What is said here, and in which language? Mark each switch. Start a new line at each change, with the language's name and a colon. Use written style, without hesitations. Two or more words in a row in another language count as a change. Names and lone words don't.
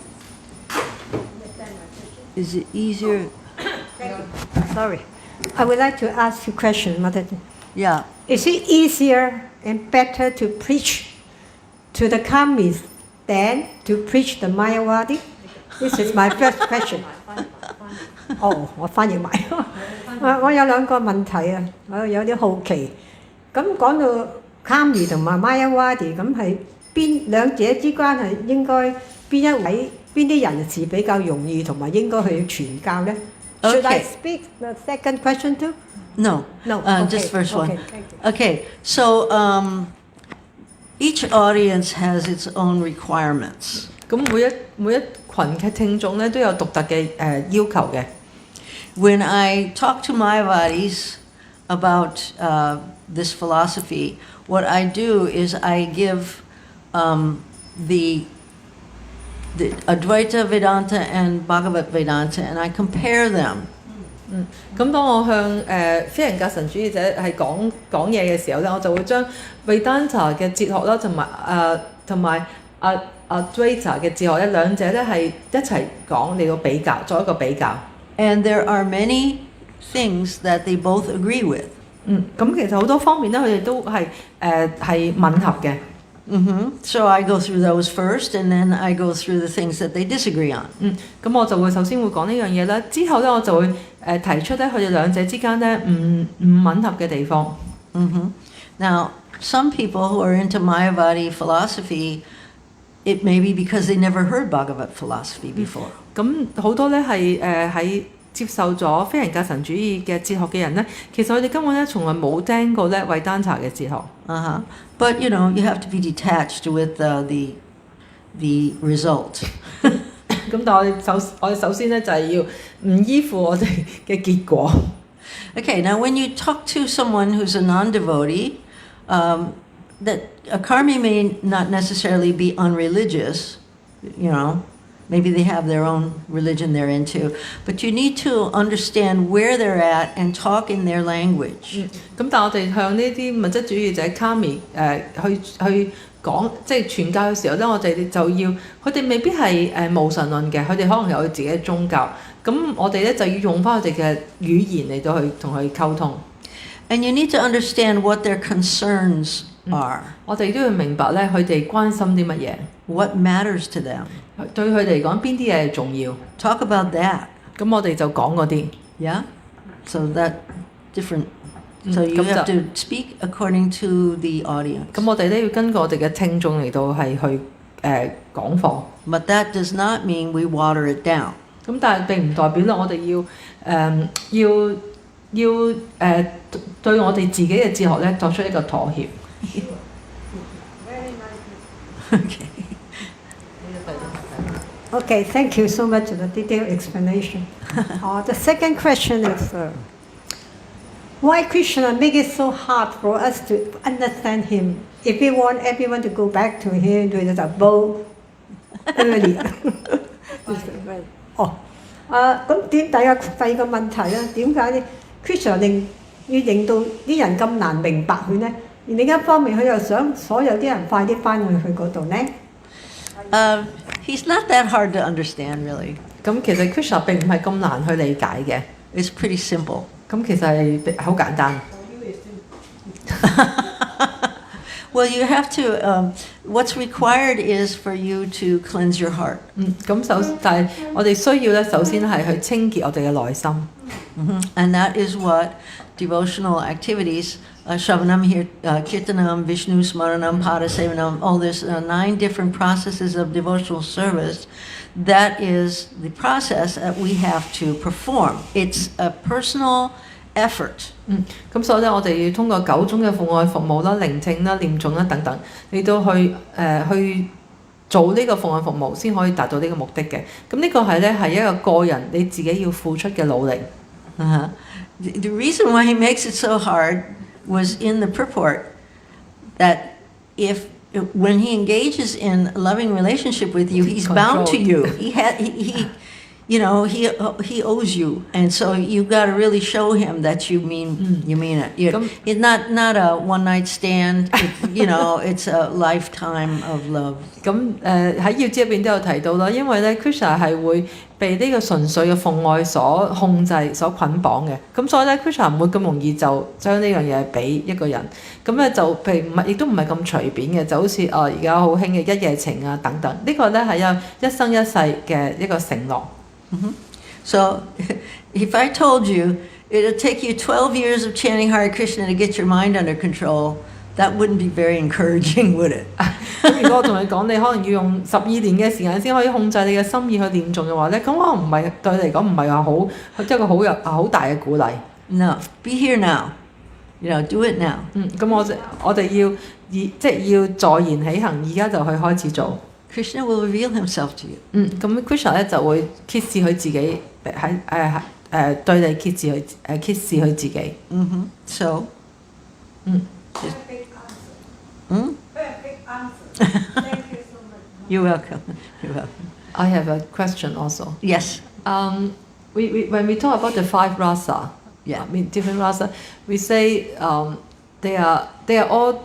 English: Understand my question? Is it easier? Sorry. I would like to ask you a question, Mataji. Yeah. Is it easier and better to preach to the Kamis than to preach the Mayawadi? This is my first question.
Cantonese: 我翻譯埋。我有2個問題啊，我有啲好奇。咁講到 Kami 同埋 Mayawadi， 咁係兩者之間係應該邊啲人士比較容易同埋應該去傳教呢？
English: Should I speak the second question too? No. Okay. Just first one. Okay, thank you. Okay. So each audience has its own requirements.
Cantonese: 咁每一群嘅聽眾咧都有獨特嘅要求嘅。
English: When I talk to Mayavadis about this philosophy, what I do is I give the Advaita Vedanta and Bhagavat Vedanta, and I compare them.
Cantonese: 咁當我向非人格神主義者係講嘢嘅時候咧，我就會將 Vedanta 嘅哲學啦，同埋Advaita 嘅哲學咧，兩者咧係一齊講嚟到比較，作一個比較。
English: And there are many things that they both agree with.
Cantonese: 咁其實好多方面咧，佢哋都係吻合嘅。
English: So I go through those first, and then I go through the things that they disagree on.
Cantonese: 咁我就會首先會講呢樣嘢啦，之後咧我就會提出咧佢哋兩者之間咧唔吻合嘅地方。
English: Now, some people who are into Mayavadi philosophy, it may be because they never heard Bhagavat philosophy before.
Cantonese: 咁好多咧係喺接受咗非人格神主義嘅哲學嘅人咧，其實佢哋根本咧從來冇聽過咧維丹茶嘅哲學。
English: But you know, you have to be detached with the result.
Cantonese: 咁但係我哋首先咧就係要唔依附我哋嘅結果。
English: Okay, now when you talk to someone who's a non-devotee, that a karmi may not necessarily be unreligious, you know. Maybe they have their own religion they're into, but you need to understand where they're at and talk in their language.
Cantonese: 咁但係我哋向呢啲物質主義者 Kami 去講，即係傳教嘅時候咧，我哋就要佢哋未必係無神論嘅，佢哋可能有自己嘅宗教。咁我哋咧就要用翻佢哋嘅語言嚟到去同佢溝通。
English: And you need to understand what their concerns are.
Cantonese: 我哋都要明白咧，佢哋關心啲乜嘢。
English: What matters to them?
Cantonese: 對佢哋嚟講，邊啲嘢係重要
English: ？Talk about that.
Cantonese: 咁我哋就講嗰啲。
English: Yeah. So that different. So you have to speak according to the audience.
Cantonese: 咁我哋咧要根據我哋嘅聽眾嚟到係去講課。
English: But that does not mean we water it down.
Cantonese: 咁但係並唔代表咧，我哋要對我哋自己嘅哲學咧作出一個妥協。
English: Okay, thank you so much for the detailed explanation. The second question is, why Krishna make it so hard for us to understand him if we want everyone to go back to him to the abode earlier?
Cantonese: 咁第二個問題咧，點解咧 Krishna 要令到啲人咁難明白佢咧？而另一方面，佢又想所有啲人快啲翻去嗰度咧。
English: He's not that hard to understand, really.
Cantonese: 咁其實 Krishna 並唔係咁難去理解嘅，
English: It's pretty simple.
Cantonese: 咁其實係好簡單。
English: Well, you have to. What's required is for you to cleanse your heart.
Cantonese: 但係我哋需要咧，首先係去清潔我哋嘅內心。
English: And that is what devotional activities,
Sanskrit: Shravanam, Kirtanam, Vishnu Smaranam, Padasevanam,
English: all this 9 different processes of devotional service, that is the process that we have to perform. It's a personal effort.
Cantonese: 咁所以咧，我哋要通過9種嘅奉愛服務啦、聆聽啦、念誦啦等等，你都去做呢個奉愛服務，先可以達到呢個目的嘅。咁呢個係一個人你自己要付出嘅努力。
English: The reason why he makes it so hard was in the purport that when he engages in a loving relationship with you, he's bound to you. He owes you, and so you got to really show him that you mean it. It's not a one night stand. It's a lifetime of love.
Cantonese: 咁喺要旨入邊都有提到啦，因為咧 Krishna 係會被呢個純粹嘅奉愛所控制、所捆綁嘅，咁所以咧 Krishna 唔會咁容易就將呢樣嘢俾一個人，咁咧就譬如亦都唔係咁隨便嘅，就好似而家好興嘅一夜情啊等等，呢個咧係有一生一世嘅一個承諾。
English: So, if I told you it'll take you 12 years of chanting Hare Krishna to get your mind under control, that wouldn't be very encouraging, would it?
Cantonese: 如果我同你講，你可能要用12年嘅時間先可以控制你嘅心意去念誦嘅話咧，咁可能唔係對你嚟講唔係話好一個好大嘅鼓勵。
English: No, be here now. Do it now.
Cantonese: 咁我哋要坐言起行，而家就去開始做。
English: Krishna will reveal himself to you.
Cantonese: 咁 Krishna 咧就會揭示佢自己喺對你揭示佢自己。
English: So. Perfect answer. Thank you so much. You're welcome. You're welcome. I have a question also. Yes. When we talk about the 5 rasa, different rasa, we say they are all.